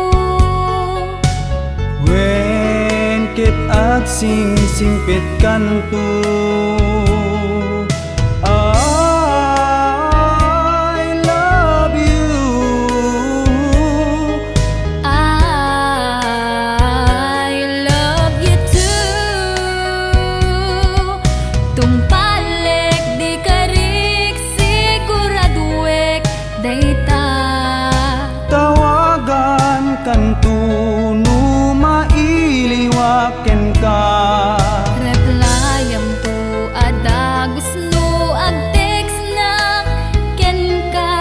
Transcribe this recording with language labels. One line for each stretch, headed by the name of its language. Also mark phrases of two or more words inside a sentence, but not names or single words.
Iloko: wen kit at sing-singpit kanto
English: I love you I love you too
Iloko: tumpalek di karik siguraduek dayta tawagan kantuno mailiwaken ka replayam tu ada gusno agtext na ken ka